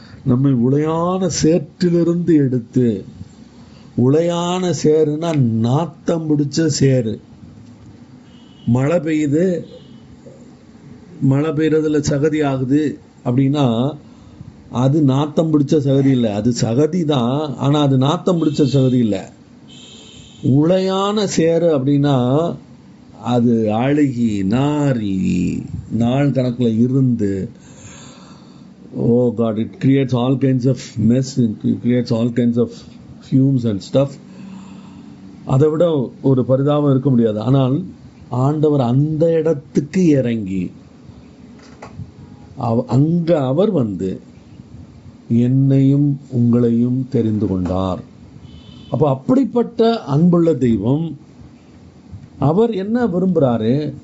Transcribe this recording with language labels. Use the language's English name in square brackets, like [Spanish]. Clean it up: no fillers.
[Tamil] நம்மை உளையான சேற்றிலிருந்து எடுத்து, உளையான சேருன்னா நாத்தம் பிடிச்ச சேரு. மழை பெய்யுது, மழை பெய்யறதுல சகதி ஆகுது அப்படின்னா அது நாத்தம் பிடிச்ச சகதி இல்லை, அது சகதி தான். ஆனா அது நாத்தம் பிடிச்ச சகதி இல்லை. உளையான சேரு அப்படின்னா அது அழுகி நாரி நாள் கணக்குல இருந்து, [English] oh God, it creates all kinds of mess, it creates all kinds of fumes and stuff. [Tamil] அதை விட ஒரு பரிதாபம் இருக்க முடியாது. ஆனால் ஆண்டவர் அந்த இடத்துக்கு இறங்கி அங்க அவர் வந்து என்னையும் உங்களையும் தெரிந்து கொண்டார். அப்ப அப்படிப்பட்ட அன்புள்ள தெய்வம் அவர் என்ன விரும்புறாரு?